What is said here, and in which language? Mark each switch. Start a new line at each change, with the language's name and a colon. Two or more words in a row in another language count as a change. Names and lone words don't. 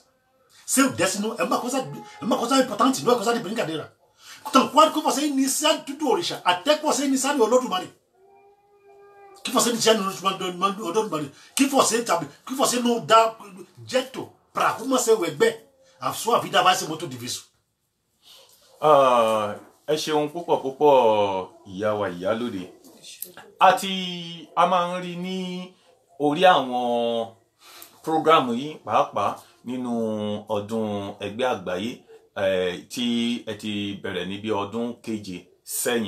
Portuguese: Seu destino é uma coisa importante, não é coisa de brincadeira. Então, quando que você iniciar tudo orixá, até que você iniciar o Olodumare, que você iniciar no Olodumare, que você sabe, que você não dá jeito para arrumar seu Egbe, a sua vida vai ser muito difícil.
Yoruba: Ẹ ṣeun púpọ̀ ìyá wa Ìyálóde. Àti a máa ń rí ní orí àwọn prógrámù yìí pàápàá nínú ọdún ẹgbẹ́ àgbáyé tí ẹ ti bẹ̀rẹ̀ ní bí ọdún keje sẹ́yìn.